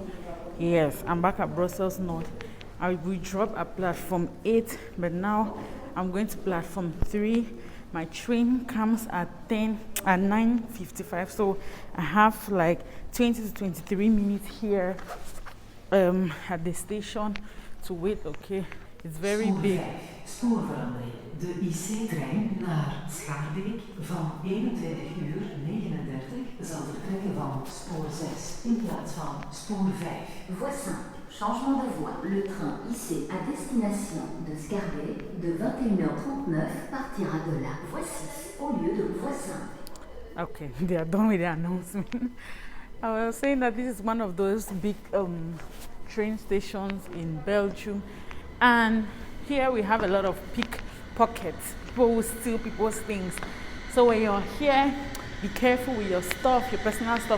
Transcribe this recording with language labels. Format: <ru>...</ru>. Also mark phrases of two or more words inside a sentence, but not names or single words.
<en>Yes, I'm back at Brussels North. We dropped at platform 8, but now I'm going to platform 3. My train comes at 9:55, so I have like 20 to 23 minutes here at the station to wait. Okay, it's very big.</en> <nl>Spoorverandering. De IC-trein naar Schaarbeek van 21:39 zal vertrekken van spoor 6 in plaats van spoor 5.</nl> <fr>Voie 5. Changement de voie. Le train IC à destination de Schaarbeek de 21h39 partira de la voie 6 au lieu de voie 5.</fr> <en>Okay, they are done with the announcement. I was saying that this is one of those big train stations in Belgium, and here we have a lot of pickpockets. People will steal people's things. So when you're here, be careful with your stuff, your personal stuff.</en>